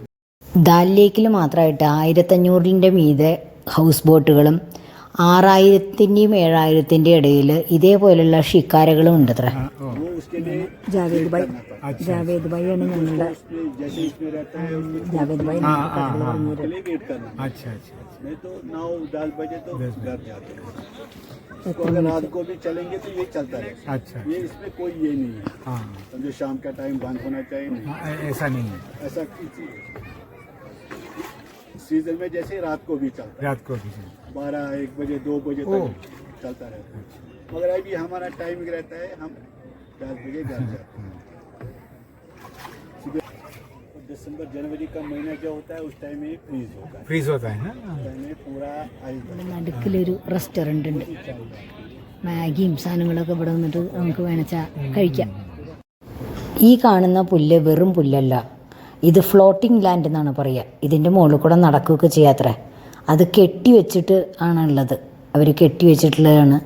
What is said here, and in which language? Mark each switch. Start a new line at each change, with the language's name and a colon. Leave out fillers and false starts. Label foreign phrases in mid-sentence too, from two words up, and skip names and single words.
Malayalam: ദാൽ ലേക്കിൽ മാത്രമായിട്ട് 1500-ന്റെ മീതെ ഹൗസ് ബോട്ടുകളും 6000-ന്റെയും 7000-ന്റെ ഇടയിൽ ഇതേപോലെയുള്ള ഷിക്കാരകളും ഉണ്ട് അത്ര. ജാവേദ് ഭായി ആണ് ഞങ്ങളുടെ ജാവേദ് ഭായി.
Hindi: अगर रात को भी चलेंगे तो ये चलता है. अच्छा. ये इसमें कोई ये नहीं है. हाँ. जो शाम का टाइम बंद होना चाहिए नहीं. ऐसा नहीं है. ऐसा सीजन में जैसे रात को भी चलता है. रात को भी 12-1 बजे 2 बजे तक चलता रहता है. मगर अभी हमारा टाइम रहता है, हम 10 बजे घर जाते हैं. दिसंबर जनवरी का महीना जो होता है उस टाइम में फ्रीज होता है ना. पूरा
Malayalam: നടുക്കിലൊരു റെസ്റ്റോറൻ്റ് ഉണ്ട്. മാഗിയും സാധനങ്ങളൊക്കെ ഇവിടെ വന്നിട്ട് നമുക്ക് വേണച്ചാൽ കഴിക്കാം. ഈ കാണുന്ന പുല്ല് വെറും പുല്ലല്ല, ഇത്
English: floating land
Malayalam: എന്നാണ് പറയുക. ഇതിൻ്റെ മുകളിൽ കൂടെ നടക്കുകയൊക്കെ ചെയ്യാത്രേ. അത് കെട്ടി വെച്ചിട്ട് ആണുള്ളത്. അവർ കെട്ടി വെച്ചിട്ടുള്ളതാണ്.